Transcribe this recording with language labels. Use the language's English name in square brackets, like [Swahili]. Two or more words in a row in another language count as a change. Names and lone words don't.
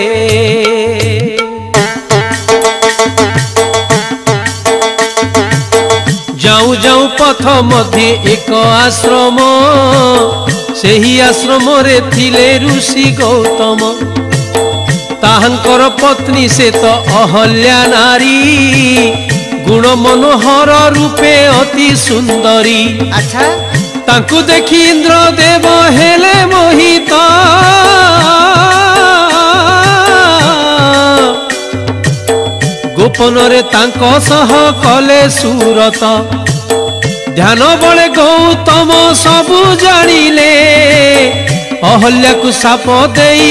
[Odia] ଯାଉ ଯାଉ ପଥ ମଧ୍ୟ ଏକ ଆଶ୍ରମ ସେହି ଆଶ୍ରମ ରେ ଥିଲେ ଋଷି ଗୌତମ ତାହାଙ୍କର ପତ୍ନୀ ସେ ତ ଅହଲ୍ୟା ନାରୀ ଗୁଣ ମନୋହର ରୂପେ ଅତି ସୁନ୍ଦରୀ अच्छा ତାଙ୍କୁ ଦେଖି ଇନ୍ଦ୍ର ଦେବ ହେଲେ ମୋହିତ ଗୋପନ ରେ ତାଙ୍କ ସହ କଲେ ସୁରତ ଧ୍ୟାନ ବଳେ ଗୌତମ ସବୁ ଜାଣିଲେ ଅହଲ୍ୟା କୁ ଶାପ ଦେଇ